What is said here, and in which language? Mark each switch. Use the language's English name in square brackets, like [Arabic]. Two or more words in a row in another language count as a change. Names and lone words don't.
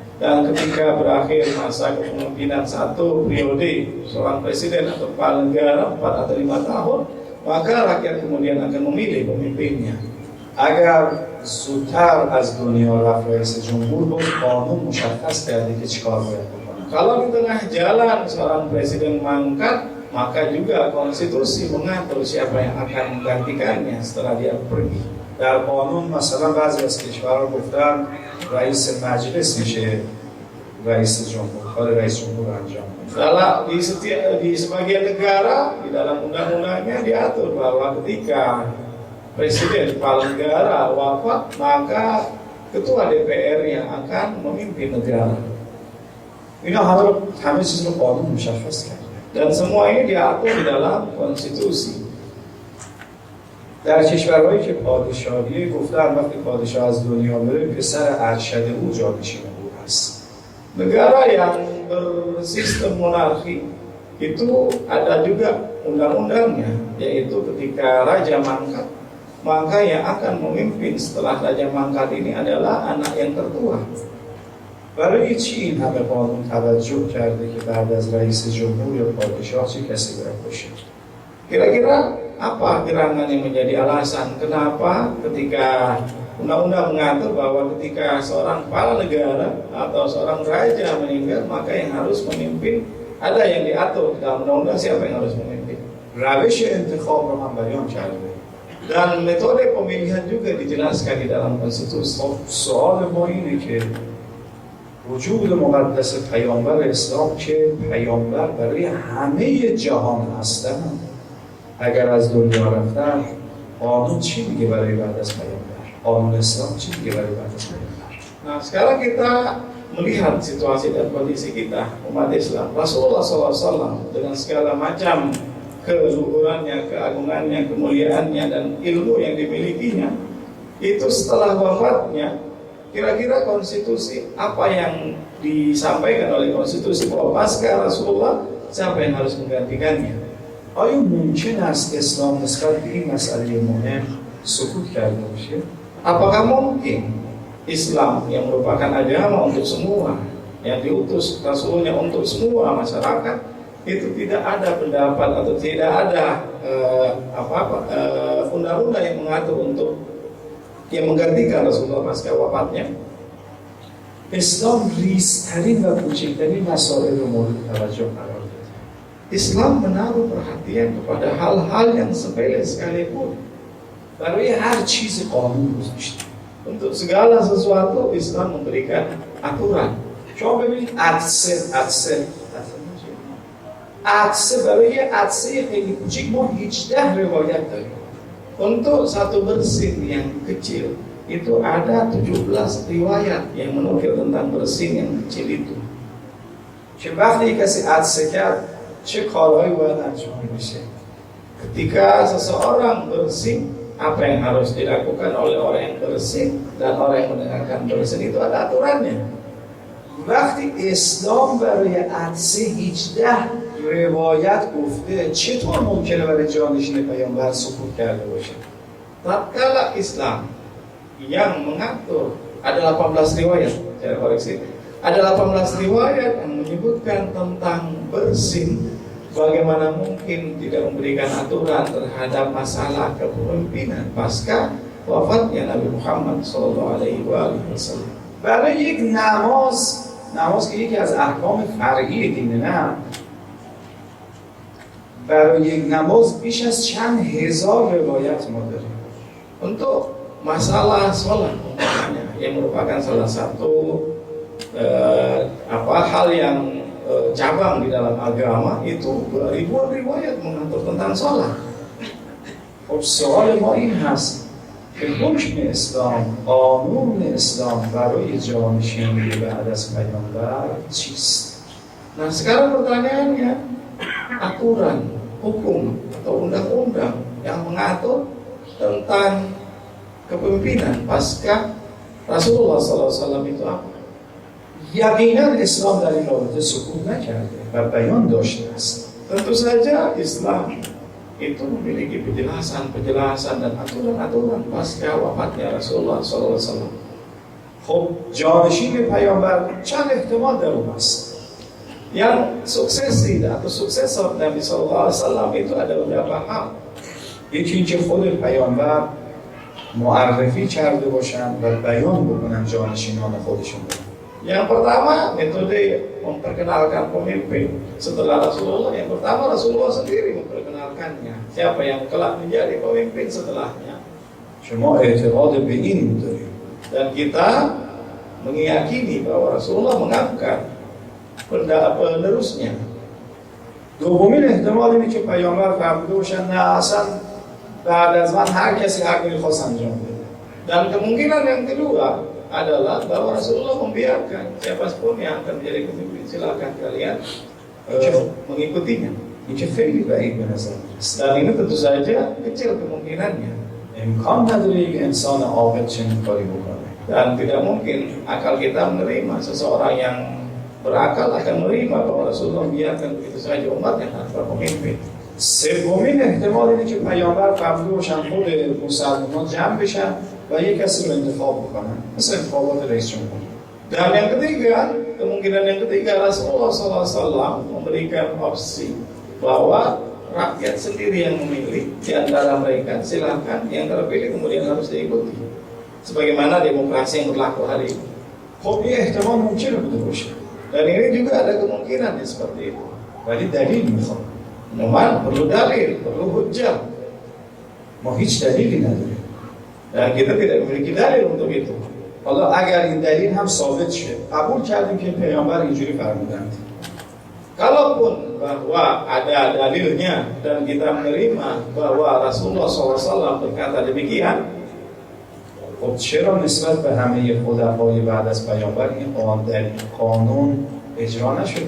[Indonesian] Dan ketika berakhir masa kepemimpinan satu periode seorang presiden atau kepala negara 4 atau 5 tahun, maka rakyat kemudian akan memilih pemimpinnya. [Persian] اگر زودتر از دنیا رفت رئیس جمهور بود قانون مشخص کرده که چیکار باید بکنه. [Indonesian] Kalau di tengah jalan seorang presiden mangkat, maka juga konstitusi mengatur siapa yang akan menggantikannya setelah dia pergi. [Persian] در قانون مثلا بعضی از کشورها گفتن رئیس مجلس میشه رئیس جمهور، کار رئیس جمهور انجام میده. [Indonesian] Dalam di sebagian negara di dalam undang-undangnya diatur bahwa ketika presiden kepala negara wafat, maka ketua DPR yang akan memimpin negara. [Persian] اینا همه چیز رو قانون مشخص کرده. [Indonesian] Dan semua ini diatur di dalam konstitusi. [Persian] در کشورهایی که پادشاهی گفتن وقتی پادشاه از دنیا بره پسر ارشد او جانشین او هست. [Indonesian] Negara yang bersistem monarki itu ada juga undang-undangnya, yaitu ketika raja mangkat, maka yang akan memimpin setelah raja mangkat ini adalah anak yang tertua. [Persian] برای چی این همه قانون توجه کرده که بعد از رئیس جمهور یا پادشاه چه کسی باید باشه؟ [Indonesian] Kira-kira apa gerangan yang menjadi alasan kenapa ketika undang-undang mengatur bahwa ketika seorang kepala negara atau seorang raja meninggal, maka yang harus memimpin, ada yang diatur dalam undang-undang siapa yang harus memimpin. [Persian] روش انتخاب رو هم بیان کرده. [Indonesian] Dan metode pemilihan juga dijelaskan di dalam konstitusi. [Persian] سوال ما اینه که وجود مقدس پیامبر اسلام که پیامبر برای همه جهان هستن اگر از دنیا رفتن قانون چی میگه برای بعد از پیامبر؟ قانون اسلام چی میگه برای بعد از پیامبر؟ [Indonesian] Nah, sekarang kita melihat situasi dan kondisi kita umat Islam. Rasulullah SAW dengan segala macam keluhurannya, keagungannya, kemuliaannya, dan ilmu yang dimilikinya, itu setelah wafatnya, kira-kira konstitusi apa yang disampaikan oleh konstitusi bahwa pasca Rasulullah siapa yang harus menggantikannya? [Persian] آیا ممکن است اسلام نسبت به این مسئله مهم سکوت کرده باشه؟ [Indonesian] Apakah mungkin Islam yang merupakan agama untuk semua, yang diutus Rasulnya untuk semua masyarakat, itu tidak ada pendapat atau tidak ada undang-undang yang mengatur untuk yang menggantikan Rasulullah pasca wafatnya? [Persian] اسلام ریزترین و کوچکترین مسائل رو مورد توجه قرار داده. [Indonesian] Islam menaruh perhatian kepada hal-hal yang sepele sekalipun. [Persian] برای هر چیز قانون گذاشته. [Indonesian] Untuk segala sesuatu Islam memberikan aturan. [Persian] شما ببینید عطسه برای عطسه خیلی کوچیک ما 18 روایت داریم. [Indonesian] Untuk satu bersin yang kecil itu ada 17 riwayat yang menukil tentang bersin yang kecil itu. [Persian] که وقتی کسی عطسه کرد چه کارهایی باید انجام بشه؟ [Indonesian] Ketika seseorang bersin, apa yang harus dilakukan oleh orang yang bersin dan orang yang mendengarkan bersin, itu ada aturannya. [Persian] وقتی اسلام برای عطسه 18 روایت گفته چطور ممکنه برای جانشین پیامبر سکوت کرده باشه؟ [Indonesian] Tatkala Islam yang mengatur ada 18 riwayat, saya koreksi, ada 18 riwayat yang menyebutkan tentang bersin, bagaimana mungkin tidak memberikan aturan terhadap masalah kepemimpinan pasca wafatnya Nabi Muhammad SAW. [Persian] برای یک نماز که یکی از احکام فرعی دینه نه، برای یک نماز بیش از چند هزار روایت ما داریم. [Indonesian] Untuk masalah sholat yang merupakan salah satu hal yang cabang di dalam agama, itu ribuan riwayat mengatur tentang sholat. [Persian] خب سوال ما این هست که حکم اسلام، قانون اسلام برای جانشینی بعد از پیامبر چیست؟ [Indonesian] Nah sekarang pertanyaannya, aturan, hukum atau undang-undang yang mengatur tentang kepemimpinan pasca Rasulullah SAW itu apa? [Persian] یقینا اسلام در این رابطه سکوت نکرده و بیان داشته است. [Indonesian] Tentu saja Islam itu memiliki penjelasan dan aturan-aturan pasca wafatnya Rasulullah SAW. [Persian] خب جانشین پیامبر چند احتمال در اون است. [Indonesian] Yang suksesi atau suksesor Nabi SAW itu ada beberapa hal. [Persian] یکی اینکه خود پیامبر معرفی کرده باشن و بیان بکنن جانشینان خودشون رو. [Indonesian] Yang pertama, metode memperkenalkan pemimpin setelah Rasulullah. Yang pertama, Rasulullah sendiri memperkenalkannya. Siapa yang kelak menjadi pemimpin setelahnya. [Persian] شما اعتقاد به این دارید. [Indonesian] Dan kita meyakini bahwa Rasulullah mengangkat penerusnya. [Persian] دومین احتمال اینه که پیامبر فرموده باشن نه اصلا بعد از من هر کسی هر کاری خواست انجام بده. [Indonesian] Dan kemungkinan yang kedua adalah bahwa Rasulullah membiarkan siapapun yang akan menjadi pemimpin silakan kalian mengikutinya. [Persian] این که خیلی بعید به نظر میرسه. [Indonesian] Dan ini tentu saja kecil kemungkinannya. [Persian] امکان نداره یک انسان عاقل چنین کاری بکنه. [Indonesian] Dan tidak mungkin akal kita menerima seseorang yang berakal akan menerima bahwa Rasulullah membiarkan begitu saja umatnya tanpa pemimpin. [Persian] سومین احتمال اینه که پیامبر فرموده باشن خود مسلمان جمع بشن و یک کسی رو انتخاب بکنن مثل انتخابات رئیس جمهور. [Indonesian] Dan yang ketiga, kemungkinan yang ketiga Rasulullah SAW memberikan opsi bahwa rakyat sendiri yang memilih di antara mereka, silakan yang terpilih kemudian harus diikuti. Sebagaimana demokrasi yang berlaku hari ini. [Persian] خب این احتمال ممکنه بوده باشه. [Indonesian] Dan ini juga ada kemungkinan yang seperti itu. [Persian] ولی دلیل میخواد. [Indonesian] Memang perlu dalil, perlu hujjah. [Persian] ما هیچ دلیلی نداریم. [Indonesian] Dan kita tidak memiliki dalil untuk itu. [Persian] حالا اگر این دلیل هم ثابت شه قبول کردیم که پیامبر اینجوری فرمودند. [Indonesian] Kalaupun bahwa ada dalilnya dan kita menerima bahwa Rasulullah SAW berkata demikian, [Persian] خب چرا نسبت به همه خلفای بعد از پیامبر این قانون اجرا نشده؟